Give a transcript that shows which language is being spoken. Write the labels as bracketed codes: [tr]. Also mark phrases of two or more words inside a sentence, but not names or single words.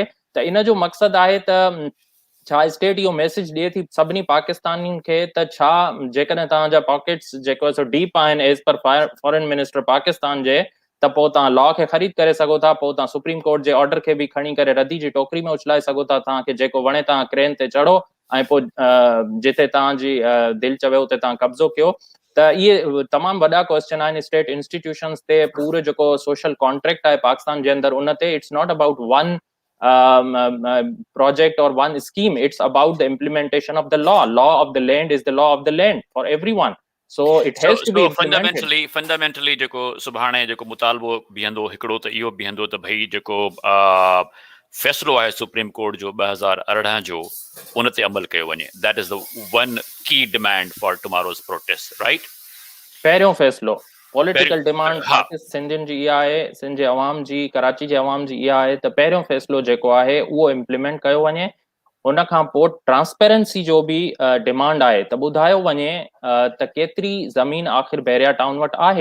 [sd] त इन जो मक़सदु आहे त छा स्टेट इहो मैसेज ॾिए थी सभिनी पाकिस्तानियुनि खे त छा जेकॾहिं तव्हांजा पॉकेट्स जेको आहे सो डीप आहिनि [en] as per foreign minister [sd] पाकिस्तान जे, त पोइ तव्हां लॉ खे ख़रीद करे सघो था, पोइ तव्हां सुप्रीम कोर्ट जे ऑर्डर खे बि खणी करे रदी जी टोकरी में उछलाए सघो था. तव्हांखे जेको वणे तव्हां क्रेन ते चढ़ो ऐं पोइ जिते तव्हांजी दिलि चवे उते तव्हां कब्ज़ो कयो. त इहे तमामु वॾा क्वेश्चन आहिनि [en] state institutions [sd] ते. पूरो जेको [en] social contract [sd] आहे पाकिस्तान जे अंदरि उन ते, [en] It's not about one project or one scheme. It's about the implementation of the law. Law of the land is the law of the land for everyone. So it has to be implemented. [sd] फंडामेंटली जेको सुभाणे जेको मुतालबो बीहंदो हिकिड़ो त इहो बीहंदो त भई जेको फ़ैसिलो आहे सुप्रीम कोर्ट जो 2018 जो उन ते अमल कयो वञे. [en] That is the one key demand for tomorrow's protest, right? [sd] पहिरियों फ़ैसिलो [en] political demand [sd] सिंधियुनि जी इहा आहे, सिंध जे अवाम जी, कराची जे अवाम जी इहा आहे त पहिरियों फ़ैसिलो जेको आहे उहो इम्प्लीमेंट कयो वञे. उन खां पोइ ट्रांसपेरेंसी जो बि डिमांड आहे त ॿुधायो वञे त केतिरी ज़मीन आख़िर बहरिया टाउन वटि आहे.